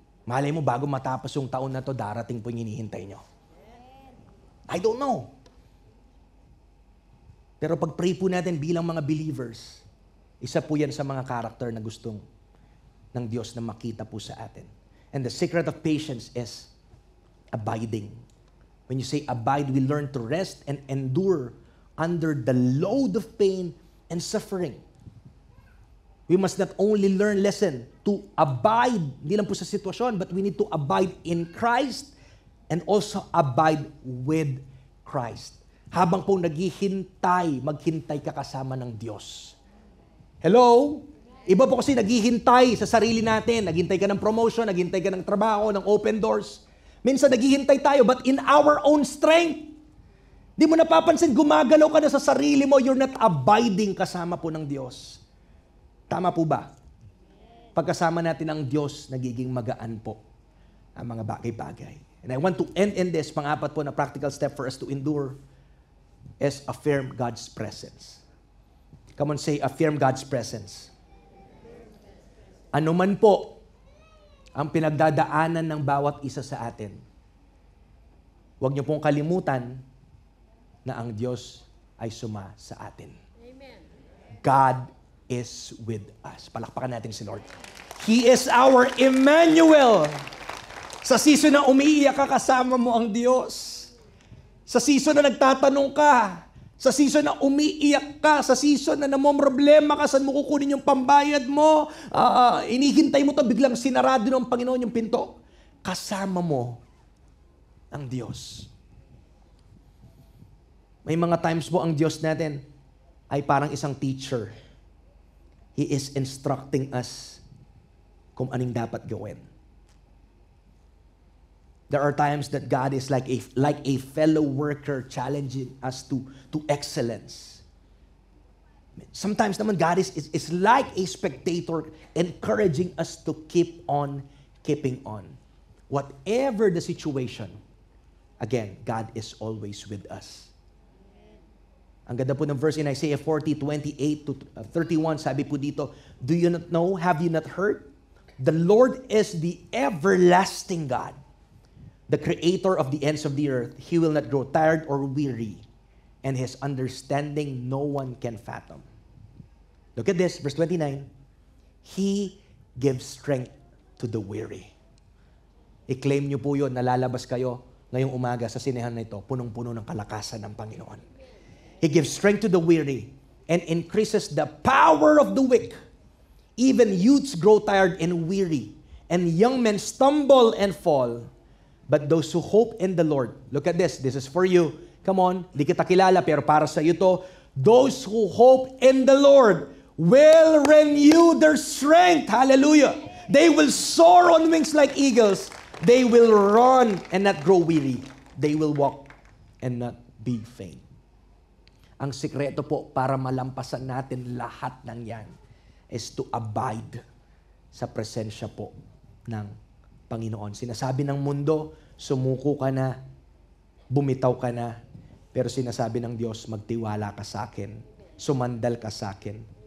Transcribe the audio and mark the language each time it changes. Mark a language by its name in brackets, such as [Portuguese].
[Filipino] Malay mo, bago matapos yung taon na to, darating po yung hinihintay nyo. [English] I don't know. [Filipino] Pero pag-pray po natin bilang mga believers, isa po yan sa mga karakter na gustong ng Diyos na makita po sa atin. [English] And the secret of patience is abiding. When you say abide, we learn to rest and endure under the load of pain and suffering. We must not only listen to abide, [Filipino] hindi lang po sa sitwasyon, [English] but we need to abide in Christ and also abide with Christ. [Filipino] Habang po naghihintay, maghintay ka kasama ng Diyos. Hello? Iba po kasi naghihintay sa sarili natin. Naghintay ka ng promotion, naghintay ka ng trabaho, ng open doors. Minsan naghihintay tayo, [English] but in our own strength. [Filipino] Di mo napapansin, gumagalaw ka na sa sarili mo, [English] you're not abiding [Filipino] kasama po ng Diyos. Tama po ba? Pagkasama natin ang Diyos, nagiging magaan po ang mga bagay-bagay. [English] And I want to end in this, [Filipino] pang-apat po na [English] practical step for us to endure is affirm God's presence. Come on, say, affirm God's presence. [Filipino] Ano man po ang pinagdadaanan ng bawat isa sa atin, huwag niyo pong kalimutan na ang Diyos ay suma sa atin. [English] Amen. God is with us. [Filipino] Palakpakan natin si Lord. [English] He is our Emmanuel. [Filipino] Sa season na umiiyak ka, kasama mo ang Diyos. Sa season na nagtatanong ka, sa season na umiiyak ka, sa season na namomroblema ka, saan mo kukunin yung pambayad mo, inihintay mo to, biglang sinarado ng Panginoon yung pinto, kasama mo ang Diyos. May mga times po ang Diyos natin ay parang isang teacher. [English] He is instructing us [Filipino] kung anong dapat gawin. [English] There are times that God is like a fellow worker challenging us to excellence. Sometimes naman God is like a spectator encouraging us to keep on keeping on. Whatever the situation, again, God is always with us. [Filipino] Ang ganda po ng [English] verse in Isaiah 40:28 to 31, [Filipino] sabi po dito, [English] do you not know, have you not heard? The Lord is the everlasting God, the creator of the ends of the earth. He will not grow tired or weary, and his understanding no one can fathom. Look at this, verse 29. He gives strength to the weary. [Filipino] I-claim nyo po yun, nalalabas kayo ngayong umaga sa sinehan na ito, punong-puno ng kalakasan ng Panginoon. [English] He gives strength to the weary and increases the power of the weak. Even youths grow tired and weary, and young men stumble and fall. But those who hope in the Lord, look at this is for you. Come on, [Filipino] di kita kilala pero para sa iyo to. [English] Those who hope in the Lord will renew their strength. Hallelujah. They will soar on wings like eagles. They will run and not grow weary. They will walk and not be faint. [Filipino] Ang sikreto po para malampasan natin lahat ng yan [English] is to abide [Filipino] sa presensya po ng Panginoon. Sinasabi ng mundo, sumuko ka na, bumitaw ka na, pero sinasabi ng Diyos, magtiwala ka sa akin, sumandal ka sa akin.